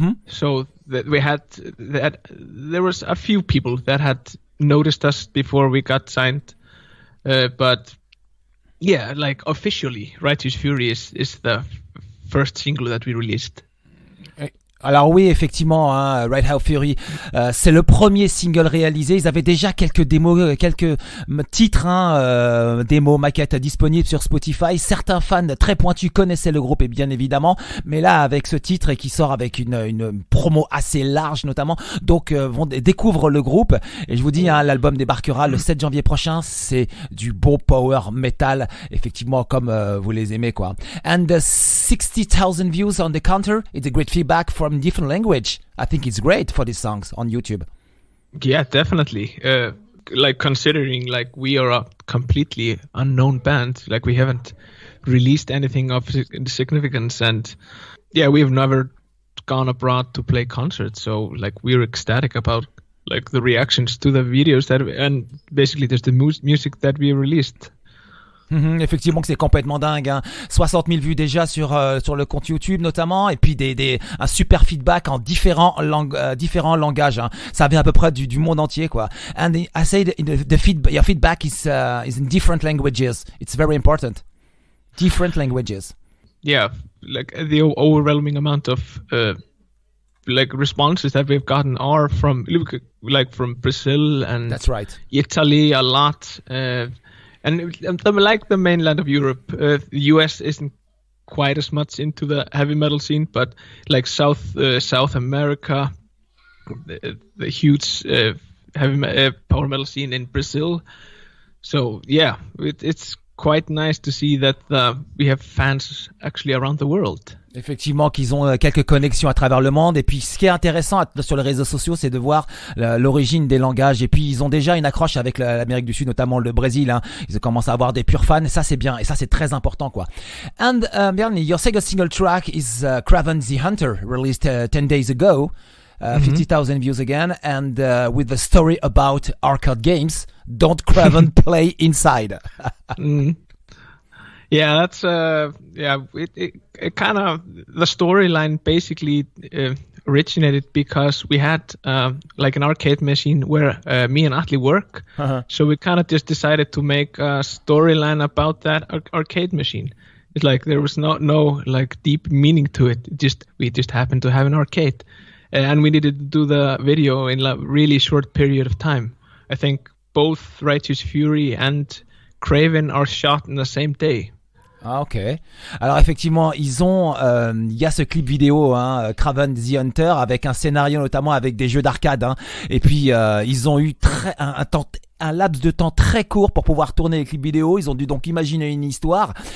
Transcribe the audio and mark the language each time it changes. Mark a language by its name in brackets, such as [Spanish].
[English] So that we had there was a few people that had noticed us before we got signed, but yeah, officially Righteous Fury is the first single that we released. [French] Alors oui, effectivement, Right House Fury, c'est le premier single réalisé. Ils avaient déjà quelques démos, quelques titres, démos, maquettes disponibles sur Spotify. Certains fans très pointus connaissaient le groupe, et bien évidemment, mais là, avec ce titre et qui sort avec une promo assez large notamment, donc découvrent le groupe. Et je vous dis, l'album débarquera le 7 janvier prochain. C'est du beau power metal, effectivement, comme vous les aimez, quoi. [English] And 60,000 views on the counter. It's a great feedback from different language. I think it's great for these songs on YouTube. Yeah, definitely. Considering we are a completely unknown band, we haven't released anything of significance, and yeah, we've never gone abroad to play concerts, so we're ecstatic about the reactions to the videos and basically there's the music that we released. [French] Effectivement que c'est complètement dingue, 60 000 vues déjà sur le compte YouTube notamment, et puis un super feedback en différents langages, Ça vient à peu près du monde entier, quoi. [English] And I say your feedback is in different languages. It's very important. Different languages. Yeah, the overwhelming amount of responses that we've gotten are from Brazil and that's right. Italy a lot. And the mainland of Europe, the US isn't quite as much into the heavy metal scene, but South America, the huge heavy power metal scene in Brazil. So yeah, it's quite nice to see that we have fans actually around the world. [French] Effectivement, qu'ils ont quelques connexions à travers le monde. Et puis, ce qui est intéressant sur les réseaux sociaux, c'est de voir l'origine des langages. Et puis, ils ont déjà une accroche avec l'Amérique du Sud, notamment le Brésil. Hein. Ils commencent à avoir des purs fans. Et ça, c'est bien. Et ça, c'est très important, quoi. [English] And Bjarni, your second single track is Kraven The Hunter, released 10 days ago. 50,000 views again, and with the story about arcade games. Don't Kraven play inside? Yeah, that's it kind of, the storyline basically originated because we had like an arcade machine where me and Atli work. So we kind of just decided to make a storyline about that arcade machine. It's like there was no like deep meaning to it. We just happened to have an arcade. And we needed to do the video in a really short period of time. I think both Righteous Fury and Kraven are shot in the same day. [French] Ah, ok. Alors effectivement, il y a ce clip vidéo, hein, Kraven The Hunter, avec un scénario notamment avec des jeux d'arcade. Hein, et puis ils ont eu un laps de temps très court pour pouvoir tourner les clips vidéo. Ils ont dû donc imaginer une histoire.